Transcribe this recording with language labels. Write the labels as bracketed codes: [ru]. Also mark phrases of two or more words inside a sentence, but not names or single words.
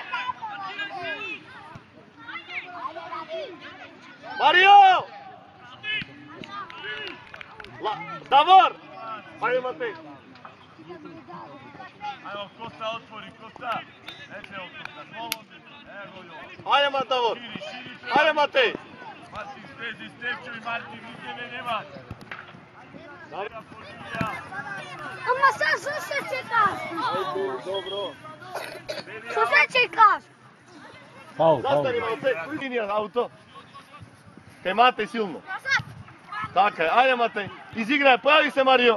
[mk] Марио! Давор! Ајде, Матеј! Ајде, Коста отвори, Коста! Ете, Коста, слободно! Ево, Ајде, Давор! Ајде, Матеј! Martin, slezi Stepčevi, Martin, vidjeve nema. Ама сега што се чекаш? Добро. Што се чекаш? Фаул, фаул. Застани малце, линија на ауто. Кај Матеј силно. Така е, ајде Матеј, изиграј, појави се Марио.